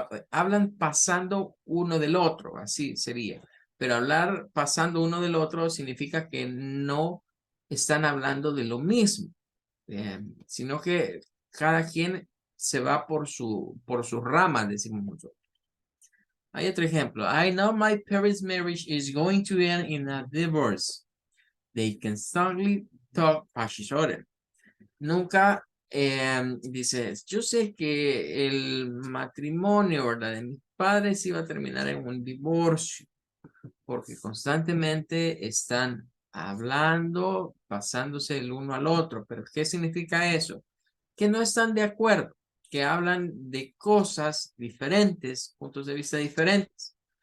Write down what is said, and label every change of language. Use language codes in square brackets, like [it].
[es] Hablan pasando uno del otro, así sería. Pero hablar pasando uno del otro significa que no están hablando de lo mismo, sino que cada quien se va por su rama, decimos nosotros. Hay otro ejemplo. [en] I know my parents' marriage is going to end in a divorce. They constantly talk past each other. [es] Nunca dice, yo sé que el matrimonio, ¿verdad? De mis padres iba a terminar en un divorcio, porque constantemente están hablando, pasándose el uno al otro. Pero ¿qué significa eso? Que no están de acuerdo, que hablan de cosas diferentes, puntos de vista diferentes.